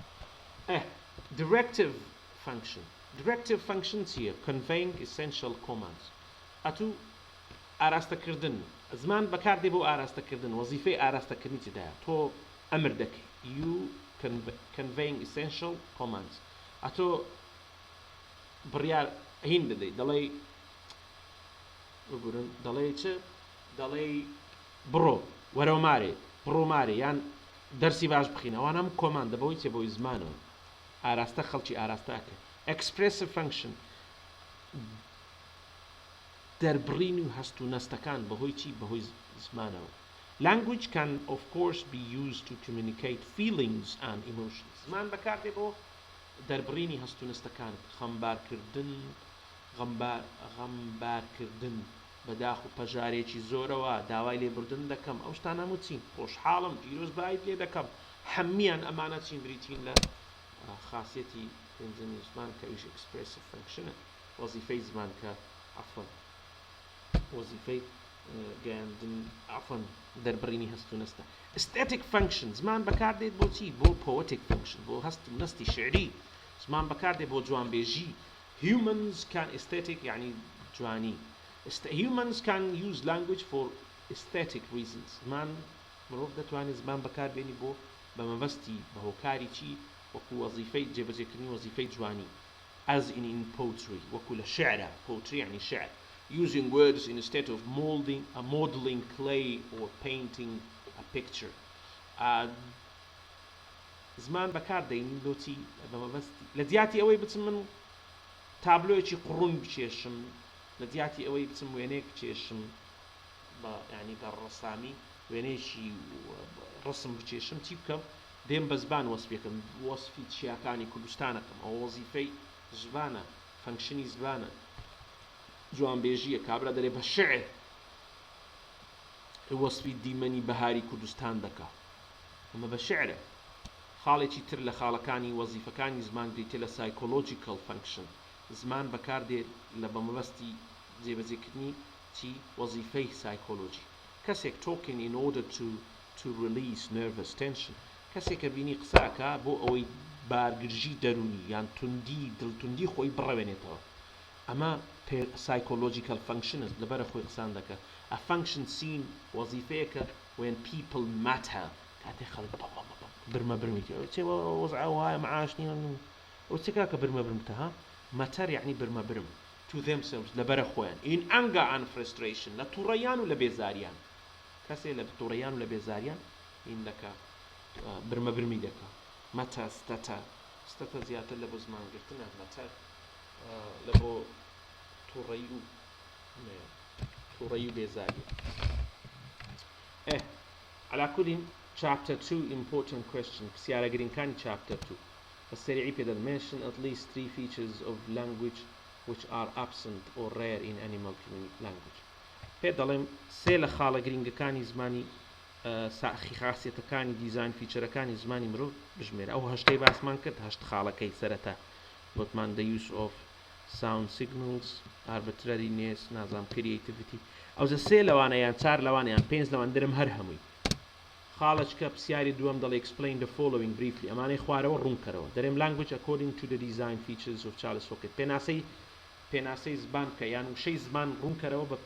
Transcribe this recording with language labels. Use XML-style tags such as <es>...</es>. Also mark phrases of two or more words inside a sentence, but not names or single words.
<en>Directive function here conveying essential commands</en> <ckb>أتو ئاراستەکردن زمان بەکاردێ بۆ ئاراستەکردن وەزیفەی ئاراستەکردنی تدایە تۆ ئەمر دەکەی</ckb> <en>you conveying essential commands</en> <ckb>ئەتۆ بڕیار هین دەدەی دەڵێ چ دەڵێ بڕۆ وەرەوە بڕۆ مارێ یان دەرسی باش بخینە ئەوانە هەموو کۆماندە بەوەی چێ بۆی زمانەوە ئاراستە خەڵکی ئاراستاکە</ckb> <en>expressive function</en> <ckb>دەربڕین و هەست و نەستەکان بەهۆی چی بەهۆی زمانەوە</ckb> <en>language can of course be used to communicate feelings and emotions</en> <ckb>زمان بەکاردێ بۆ دەربڕینی هەست و نەستەکان غەمبارکردن بەداخ و پەژارێکی زۆرەوە داوای لێبوردن دەکەم ئەو شتانە هەموو چین خۆشحاڵم پیرۆز بایت لێ دەکەم هەممیان ئەمانە چین بریتین لە خاصیەتی پێنجەمی زمان کە ئەویش</ckb> <en>expressive functionە</en> <ckb>وەزیفەی زمان کە وەزیفەی گەیاندن دەربڕینی هەست و نەستە</ckb> <en>aesthetic function</en> <ckb>زمان بەکاردێت بۆ چی بۆ</ckb> <en>poetic function</en> <ckb>بۆ هەست و نەستی شعری زمان بەکاردێت بۆ جوانبێژی</ckb> <en>humans can aesthetic</en> <ckb>يعني جوانی</ckb> <en>humans can use language for aesthetic reasons</en> <ckb>زمان مرۆڤ دەتوانێت زمان بەکاربێنی بۆ بە مەبەستی بەهۆکاری چی وەکو وەزیفەی جێبەجێکردنی وەزیفەی جوانی</ckb> <en>as in poetry</en> <ckb>وەکو لە شعرە poetry يعني شعر</ckb> <en>using words instead of modeling clay or painting a picture</en> <ckb>زمان بەکاردێنی بۆچی بە مەبەستی لە دیاتی ئەوەی بچم من تابلۆیەکی قڕون بچێشم لە دیاتی ئەوەی بچم وێنەیەک بچێشم بە ینی بە ڕەسامی وێنەیەکی ڕسم بچێشم چی بکەم دێم بە زبان وەسفێکم وەسفی چیاکانی کوردستانەکەم ئەو وەزیفەی زبانە فەنکشنی زبانە جوانبێژیە کابرا دەرێ بە شعر وەسفی دیمەنی بەهاری کوردستان دەکا ئەمە بە شعرە خاڵێکی تر لە خاڵەکانی وەزیفەکانی زمان دیتە لە</ckb> <en>psychological function</en> <ckb>زمان بەکاردێت لە بەمەبەستی جێبەجێکردنی چی وەزیفەی psychology کەسێک talking</ckb> <en>in order to release nervous tension</en> <ckb>کەسێک کە بینی قساکە بۆ ئەوەی بارگرژی دەرونی یان توندی دڵتوندی خۆی بڕەوێنێتەوە ئەمە psychological functions لەبەرە خۆی قسان دەکە</ckb> <en>a function seen</en> <ckb>وەزیفەیەکە</ckb> <en>when people matter</en> <ckb>کاتێک خەڵک برمە برمیتە چێ وەزعە وایە معاش نییە ئەو چێکا کە برمە برمتە ها matter یعنی برمە برم</ckb> <en>to themselves</en> <ckb>لەبەرە خۆیان</ckb> <en>in anger and frustration</en> <ckb>لە تووڕەیان و لە بێزاریان کەسێ لە تووڕەیان و لە بێزاریان این دەکە برمە برمی دەکە مەتە ستەتە زیاتر لە بۆ زمانگرتنە مەتە لە بۆ تووڕەی و بێزاری</ckb> <ar>على كل</ar> <en>chapter 2 important question</en> <ckb>پرسیارە گرینگەکانی chapter 2 بەسەریعی پێدەن</ckb> <en>mention at least 3 features of language which are absent or rare in animal language</en> <ckb>پێ دەڵێم سێ لە خاڵە گرینگەکانی زمانی خاصیەتەکانی دیزاین فیچەرەکانی زمانی مرۆڤ بژمێرە ئەو هەشتەی باسمان کرد هەشت خاڵەکەی سەرەتا گوتمان</ckb> <en>the use of sound signals arbitrariness</en> <ckb>نازام creativity ئەو سێ لەوانە یان چار لەوانە یان پێنج لەوان دەرم هەر هەمووی خاڵەچکە پرسیاری دووەم دەڵێ</ckb> <en>explain the following briefly</en> <ckb>ئەمانەی خوارەوە ڕوونکەرەوە دەرێم</ckb> <en>language according to the design features of Charles Hockett</en> <ckb>پێناسەی زبان کە یان وشەی زمان ڕوونکەرەوە بە</ckb>